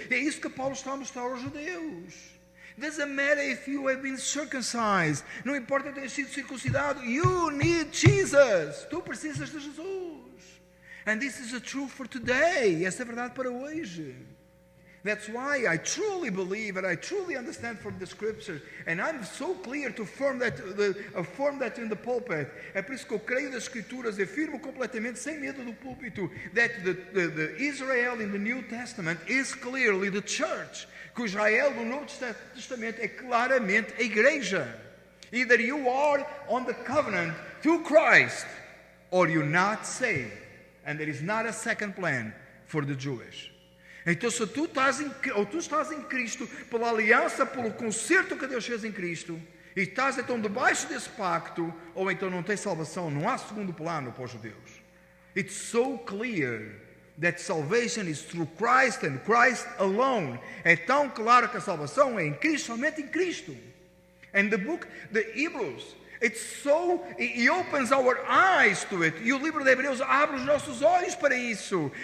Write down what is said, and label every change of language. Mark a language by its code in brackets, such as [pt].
[pt] É isso que Paulo está a mostrar aos judeus. [en] Doesn't matter if you have been circumcised. [pt] Não importa ter sido circuncidado. [en] You need Jesus. [pt] Tu precisas de Jesus. [en] And this is the truth for today. [pt] Essa é a verdade para hoje. [en] That's why I truly believe and I truly understand from the scriptures, and I'm so clear to affirm that in the pulpit. [pt] É por isso que eu creio nas escrituras, afirmo completamente, sem medo do púlpito, [en] that the Israel in the New Testament is clearly the church. [pt] Que o Israel do Novo Testamento é claramente a igreja. [en] Either you are on the covenant through Christ, or you're not saved. And there is not a second plan for the Jewish. [pt] Então, se tu estás em Cristo, pela aliança, pelo concerto que Deus fez em Cristo, e estás então debaixo desse pacto, ou então não tens salvação, não há segundo plano para os judeus. [en] It's so clear that salvation is through Christ and Christ alone. [pt] É tão claro que a salvação é em Cristo, somente em Cristo. [en] And the Hebrews, he opens our eyes to it. [pt] E o livro de Hebreus abre os nossos olhos para isso.